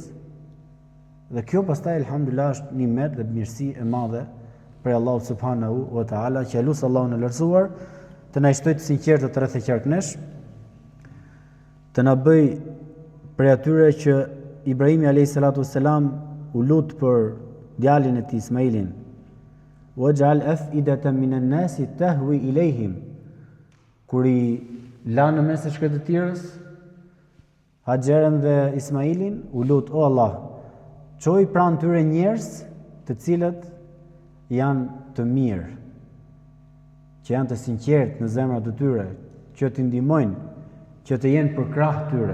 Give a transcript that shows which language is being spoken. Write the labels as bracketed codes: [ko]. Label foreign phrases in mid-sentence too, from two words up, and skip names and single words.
[sq] Dhe kjo pastaj elhamdulillah është një nimet dhe mirësi e madhe për Allahu [ar] سبحانه وتعالى, [sq] që lut Allahun e lartësuar të na shtojë të sinqertë të rreth e qarknesh, të na bëj për atyre që Ibrahimi [ar] عليه الصلاة والسلام [sq] u lut për djalin e tij Ismailin. [ar] واجعل أفئدة من الناس تهوي إليهم. [sq] Kur i la në mes të shkretëtirës Haxherën dhe Ismailin, u lut, o Allah, çoj pranë tyre njerëz të cilët janë të mirë, që janë të sinqertë në zemrat e tyre, që t'i ndihmojnë, që të jenë për krah tyre.